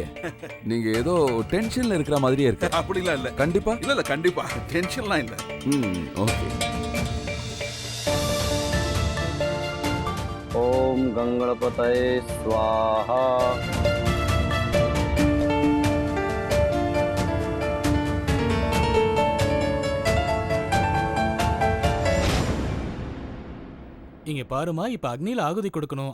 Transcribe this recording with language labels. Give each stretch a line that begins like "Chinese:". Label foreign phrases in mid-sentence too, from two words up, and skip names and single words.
Tamil: நீங்க ஏதோ டென்ஷன்ல இருக்கிற மாதிரியே இருக்கு. அப்படிலாம் இல்ல. கண்டிப்பா இல்ல கண்டிப்பா டென்ஷன்லாம் இல்ல. ஓகே.
Sanskrit: ओम गंगणपतये स्वाहा।
Tamil: இங்க பாருமா, இப்ப அக்னியில ஆகுதி கொடுக்கணும்.